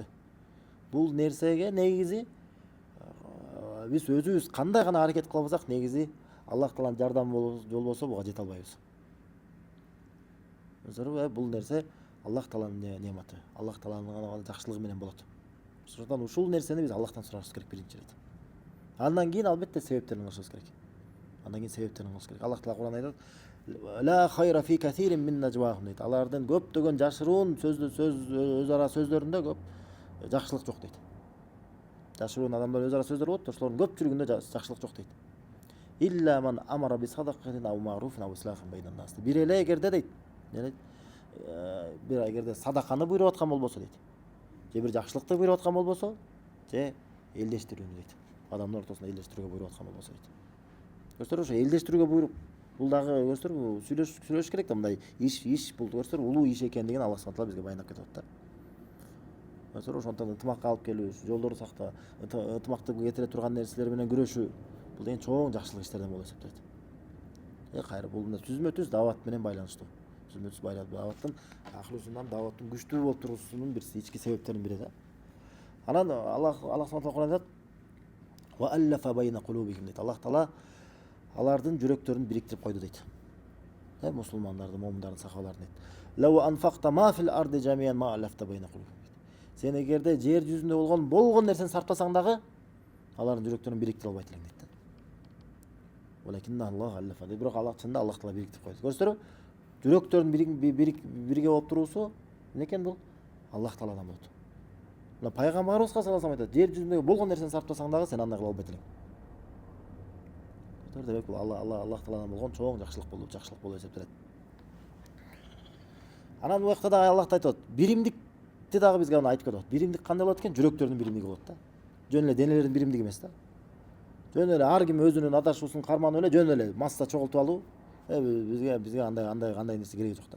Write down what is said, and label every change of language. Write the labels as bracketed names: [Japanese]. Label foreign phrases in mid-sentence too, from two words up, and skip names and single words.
[Kyrgyz] Бул нерсеге негизи биз өзүбүз кандай гана аракет кыла алсак, негизи Аллах тааланын жардамы болбосо буга жете албайбыз. Бул нерсе Аллах тааланын нематы, Аллах тааланын жакшылыгы менен болот. Ошондон ушул нерсени биз Аллахтан сурашыбыз керек биринчи ирет. Андан кийин албетте себептерин кылышыбыз керек. Аллах таала Куранда айтат: [Arabic] "لا خير في كثير من نجواهم" дейт. [Kyrgyz] Алардын көптөгөн жашыруун өз ара сөздөрүндө көп жакшылык жок дейт. Жашыруун адамдар өз ара сөздөр болот, ошолордун көпчүлүгүндө жакшылык жок дейт. [Arabic] إلا من أمر بصدقة أو معروف أو إصلاح بين الناس. [Kyrgyz] Бир эле эгерде дейт. Бир эгерде садаканы буйруп аткан болбосо дейт. Же бир жакшылыкты буйруп аткан болбосо, же элдештирүүнү дейт. Адамдын ортосунда элдештирүүгө буйруп аткан болбосо дейт. Көрсөтөр ошо элдештирүүгө буйрук. Бул дагы көрсөтөр сүйлөш керек да, мындай иш бул көрсөтөр улуу иш экендигин Аллах [Arabic] سبحانه تعالى [Kyrgyz] бизге баяндап кетип атат да. Көрсөтөр ошондон ынтымакка алып келүү, жолдорду сактоо, ынтымакты кетире турган нерселер менен күрөшүү бул деген чоң жакшылык иштерден болуп эсептелет. Кайра бул түзмө-түз дават менен байланыштуу. Түзмө-түз даваттын ахлусундан даваттын күчтүү болуп туруусунун бир ички себептеринин бири да. Анан Аллах [Arabic] سبحانه تعالى [Kyrgyz] Кур'анда айтат: [Arabic] "وألف بين قلوبهم" дейт. [Kyrgyz] Аллах таала алардын жүрөктөрүн бириктирип койду дейт. Мусулмандардын, момундардын, сахабалардын дейт. [Arabic] "لو أنفقت ما في الأرض جميعا ما ألفت بين قلوبهم." [Kyrgyz] Сен эгерде жер жүзүндө болгон нерсени сарптасаң дагы алардын жүрөктөрүн бириктире албайт элең дейт. [Arabic] ولكن الله ألف. [Kyrgyz] Бирок чында Аллах таала бириктирип койду. Көрсөтөрбү? Жүрөктөрдүн бирге болуп туруусу эмне экен бул? Аллах тааладан болот. Мына пайгамбарыбызга [Arabic] صلى الله عليه وسلم [Kyrgyz] айтат: "Жер жүзүндөгү болгон нерсени сарптасаң дагы сен андай кыла албайт элең." Демек бул Аллах тааладан болгон чоң жакшылык болуп эсептелет. Анан бул жакта дагы Аллах айтып атат: "Биримдикти дагы бизге айтып кетип атат. Биримдик кандай болот экен? Жүрөктөрдүн биримдиги болот да. Жөн эле денелердин биримдиги эмес да. Жөн эле ар ким өзүнүн адашуусун карманып эле жөн эле масса чогултуп алуу бизге андай нерсе кереги жок да.